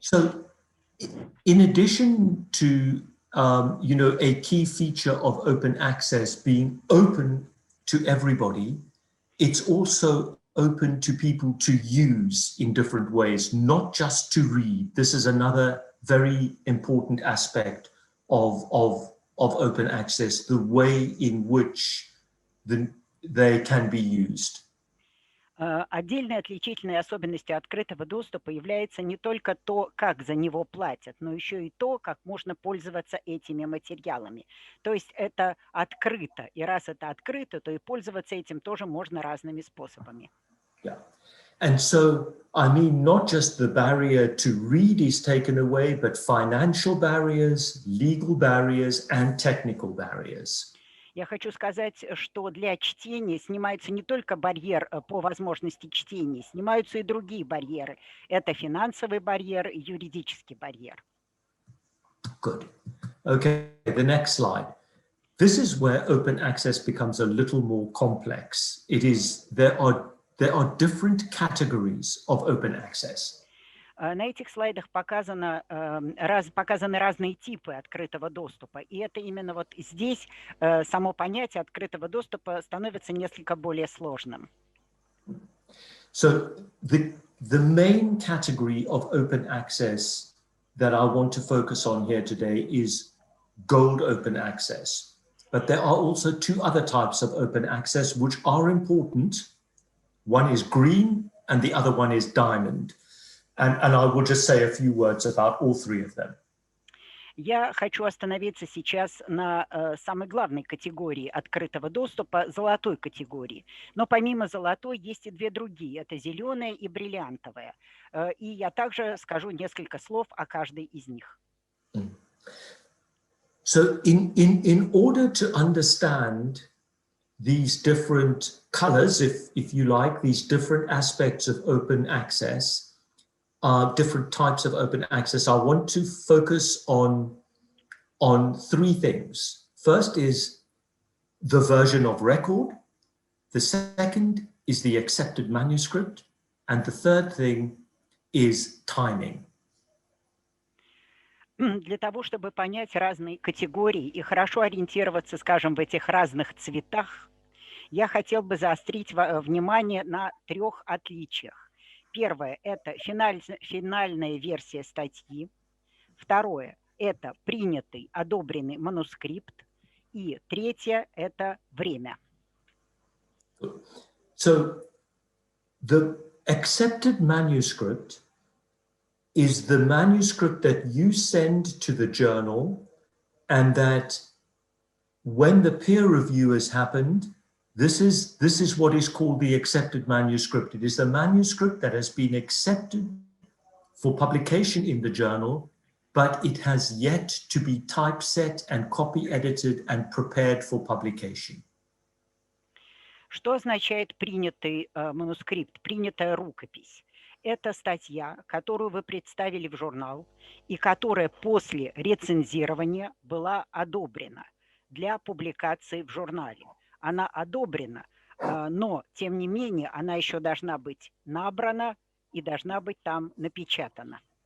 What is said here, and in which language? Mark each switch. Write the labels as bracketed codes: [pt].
[en] So in addition to you know, a key feature of open access being open to everybody, it's also open to people to use in different ways, not just to read. This is another very important aspect of open access, the way in which they can be used. [ru] Отдельной отличительной особенностью открытого доступа является не только то, как за него платят, но еще и то, как можно пользоваться этими материалами. То есть это открыто, и раз это открыто, то и пользоваться этим тоже можно разными способами. [en] Yeah. And so, I mean, not just the barrier to read is taken away, but financial barriers, legal barriers, and technical barriers. [ru] Я хочу сказать, что для чтения снимается не только барьер по возможности чтения, снимаются и другие барьеры. Это финансовый барьер и юридический барьер. [en] Good. Okay, the next slide. This is where open access becomes a little more complex. It is, there are different categories of open access. [ru] На этих слайдах показаны разные типы открытого доступа. И это именно вот здесь само понятие открытого доступа становится несколько более сложным. [en] So the main category of open access that I want to focus on here today is gold open access. But there are also two other types of open access which are important. One is green and the other one is diamond. And I will just say a few words about all three of them. [ru] Я хочу остановиться сейчас на самой главной категории открытого доступа, золотой категории. Но помимо золотой есть и две другие. Это зеленая и бриллиантовая. И я также скажу несколько слов о каждой из них. [en] So in order to understand these different colors, if you like, these different aspects of open access, different types of open access, I want to focus on three things. First is the version of record. The second is the accepted manuscript. And the third thing is timing. [ru] Для того, чтобы понять разные категории и хорошо ориентироваться, скажем, в этих разных цветах, я хотел бы заострить внимание на трех отличиях. Первое – это финальная версия статьи. Второе – это принятый, одобренный манускрипт. И третье – это время. [en] So the accepted manuscript is the manuscript that you send to the journal, and that when the peer review has happened, This is what is called the accepted manuscript. It is the manuscript that has been accepted for publication in the journal, but it has yet to be typeset and copy edited and prepared for publication. [ru] Что означает принятый манускрипт, принятая рукопись? Это статья, которую вы представили в журнал и которая после рецензирования была одобрена для публикации в журнале. Она одобрена, но, тем не менее, она еще должна быть набрана и должна быть там напечатана.